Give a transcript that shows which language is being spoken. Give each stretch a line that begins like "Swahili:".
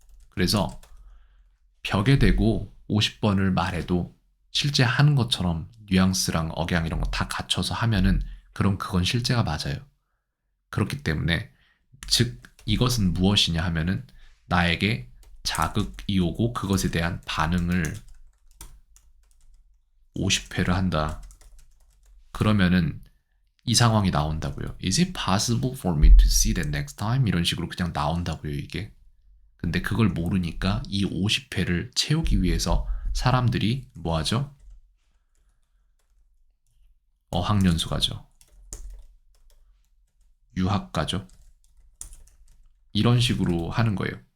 Korean: 그래서 벽에 대고 50번을 말해도 실제 하는 것처럼 뉘앙스랑 억양 이런 거 다 갖춰서 하면은 그럼 그건 실제가 맞아요. 그렇기 때문에 즉 이것은 무엇이냐 하면은 나에게 자극이 오고 그것에 대한 반응을 50회를 한다. 그러면은 이 상황이 나온다고요.
English: Is it possible for me to see that next time?
Korean: 이런 식으로 그냥 나온다고요, 이게. 근데 그걸 모르니까 이 50회를 채우기 위해서 사람들이 뭐 하죠? 어학연수 가죠. 유학 가죠. 이런 식으로 하는 거예요.